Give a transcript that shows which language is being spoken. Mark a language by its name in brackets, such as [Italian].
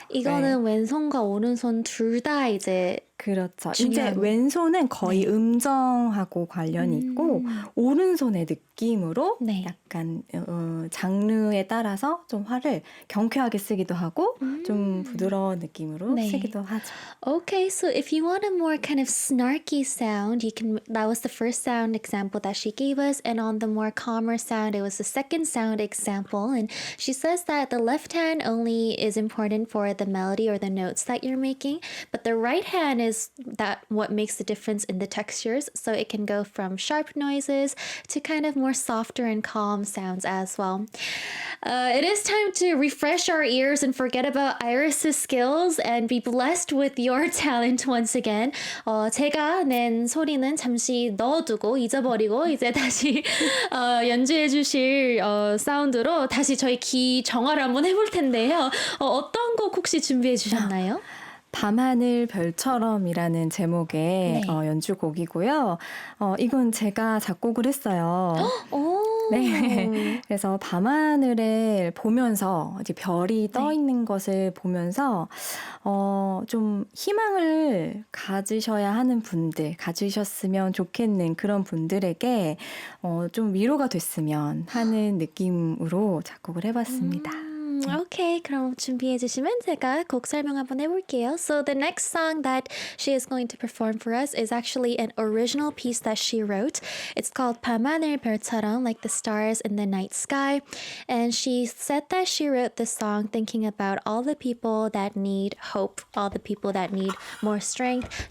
[Korean] 이거는 왼손과 오른손 둘 다 이제 그렇죠. 이제 중요한. 왼손은 거의 네. 음정하고 관련이 있고 오른손의 느낌으로 네. 약간 장르에 따라서 좀 활을 경쾌하게 쓰기도 하고 좀 부드러운 느낌으로 네. 쓰기도 하죠. [English] Okay, so if you want a more kind of snarky sound, you can. That was the first sound example that she gave us, and on the more calmer sound, it was the second sound example. And she says that the left hand only is important for the melody or the notes that you're making, but the right hand is that what makes the difference in the textures. So it can go from sharp noises to kind of more softer and calm sounds as well. It is time to refresh our ears and forget about Iris's skills and be blessed with your talent once again. [Korean] 제가 낸 소리는 잠시 넣어두고 잊어버리고 이제 다시 연주해 주실 사운드로 다시 저희 기 정화를 한번 해볼 텐데요. 어떤 곡 혹시 준비해 주셨나요? 밤하늘 별처럼이라는 제목의 네. 연주곡이고요. 이건 제가 작곡을 했어요. 오. 네. 그래서 밤하늘을 보면서 이제 별이 떠 네. 있는 것을 보면서 좀 희망을 가지셔야 하는 분들, 가지셨으면 좋겠는 그런 분들에게 좀 위로가 됐으면 하는 느낌으로 작곡을 해봤습니다. Okay, 그럼 준비해 주시면 제가 곡 설명 한번 해볼게요. [English] So the next song that she is going to perform for us is actually an original piece that she wrote. It's called 밤하늘 별처럼, like the stars in the night sky. And she said that she wrote this song thinking about all the people that need hope, all the people that need more strength.